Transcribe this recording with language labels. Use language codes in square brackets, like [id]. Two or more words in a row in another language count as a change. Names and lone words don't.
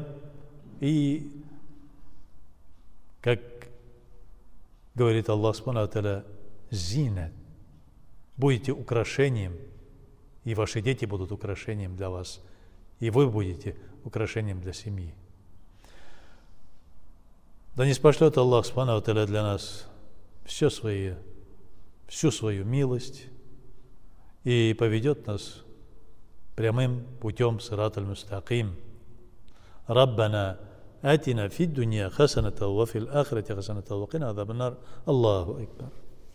[ru] И, как говорит Аллах [ar] سبحانه وتعالى, [ru] «Зинат», будете украшением, и ваши дети будут украшением для вас, и вы будете украшением для семьи. Да не спошлет Аллах [ar] سبحانه وتعالى [ru] для нас всю свою милость и поведет нас прямым путем [ar] الصراط المستقيم. ربنا آتنا في الدنيا حسنة وفي الآخرة حسنة وقنا عذاب النار. الله أكبر.